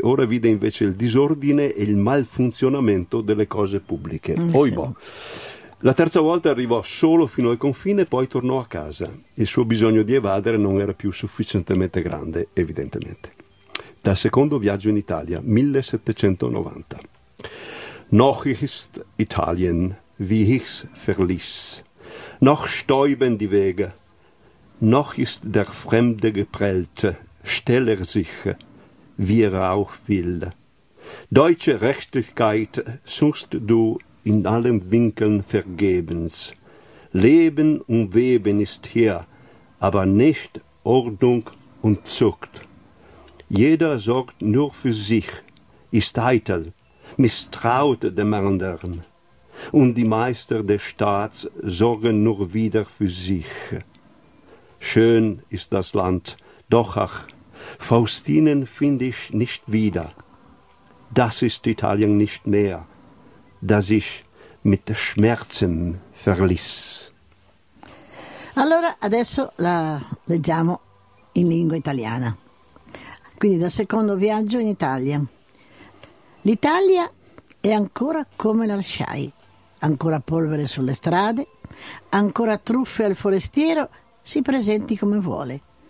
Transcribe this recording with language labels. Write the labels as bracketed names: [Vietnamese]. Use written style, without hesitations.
[Italian] Ora vide invece il disordine e il malfunzionamento delle cose pubbliche. Oibò! La terza volta arrivò solo fino al confine e poi tornò a casa. Il suo bisogno di evadere non era più sufficientemente grande, evidentemente. Dal secondo viaggio in Italia, 1790. [German] Noch ist Italien, wie ich's verließ. Noch stäuben die Wege. Noch ist der Fremde geprellt, stell er sich, wie er auch will. Deutsche Rechtlichkeit suchst du in allen Winkeln vergebens. Leben und Weben ist hier, aber nicht Ordnung und Zucht. Jeder sorgt nur für sich, ist eitel, misstraut dem anderen. Und die Meister des Staats sorgen nur wieder für sich. Schön ist das Land, doch ach, Faustinen finde ich nicht wieder. Das ist Italien nicht mehr, das ich mit Schmerzen verließ. [Italian] Allora, adesso la leggiamo in lingua italiana. Quindi dal secondo viaggio in Italia. L'Italia è ancora come la lasciai, ancora polvere sulle strade, ancora truffe al forestiero, si presenti come vuole.